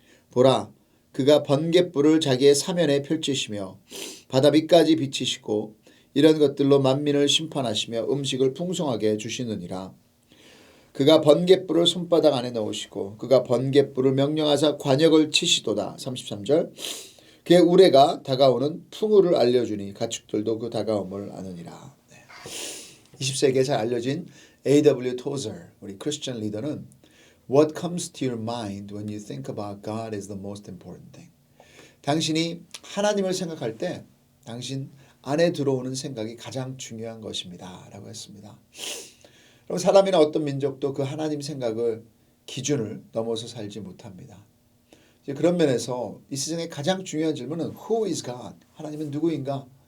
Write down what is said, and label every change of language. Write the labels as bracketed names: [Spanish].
[Korean] 보라, 그가 번갯불을 자기의 사면에 펼치시며 바다 밑까지 비치시고 이런 것들로 만민을 심판하시며 음식을 풍성하게 주시느니라. 그가 번갯불을 손바닥 안에 넣으시고 그가 번갯불을 명령하사 관역을 치시도다. 33절 그의 우레가 다가오는 풍우를 알려주니 가축들도 그 다가옴을 아느니라. 네. 20세기에 잘 알려진 A.W. [English] 토zer [Korean] 우리 크리스천 리더는 [English] What comes to your mind when you think about God is the most important thing. [Korean] 당신이 하나님을 생각할 때 당신 안에 들어오는 생각이 가장 중요한 것입니다. 라고 했습니다. 그럼 사람이나 어떤 민족도 그 하나님 생각을 기준을 넘어서 살지 못합니다. 이제 그런 면에서 이 세상의 가장 중요한 질문은 [English] Who is God? [Korean] 하나님은 누구인가?